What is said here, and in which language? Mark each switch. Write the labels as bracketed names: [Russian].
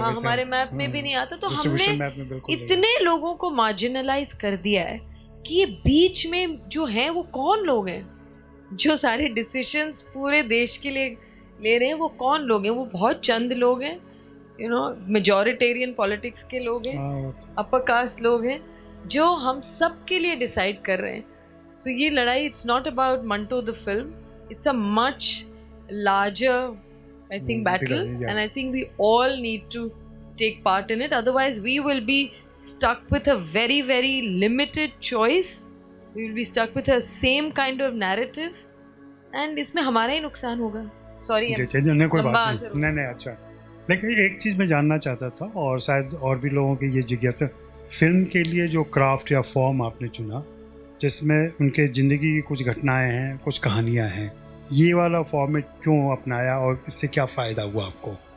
[Hindi] हाँ, हमारे मैप में भी नहीं आता। तो हमने इतने लोगों को मार्जिनलाइज कर दिया है कि ये बीच में जो हैं वो कौन लोग हैं जो सारे डिसीजंस पूरे देश के लिए ले रहे हैं। वो कौन लोग हैं? वो बहुत चंद लोग हैं, मेजॉरिटेरियन पॉलिटिक्स के लोग हैं, अपर कास्ट लोग हैं, जो हम सब के लिए डिसाइड कर रहे हैं। तो ये लड़ाई, [English] it's not about Manto the film, it's a much larger I think battle, and I think we all need to take part in it, otherwise we will be stuck with a very very limited choice, we will be stuck with a same kind of narrative, and [Hindi] इसमें हमारा ही नुकसान होगा। [English] sorry [Hindi] कोई बात नहीं, अच्छा। लेकिन एक चीज़ मैं जानना चाहता था, और शायद और भी लोगों की ये जिज्ञासा, फिल्म के लिए जो क्राफ्ट या फॉर्म आपने चुना, जिसमें उनके ज़िंदगी की कुछ घटनाएं हैं, कुछ कहानियां हैं, ये वाला फॉर्मेट क्यों अपनाया और इससे क्या फ़ायदा हुआ आपको?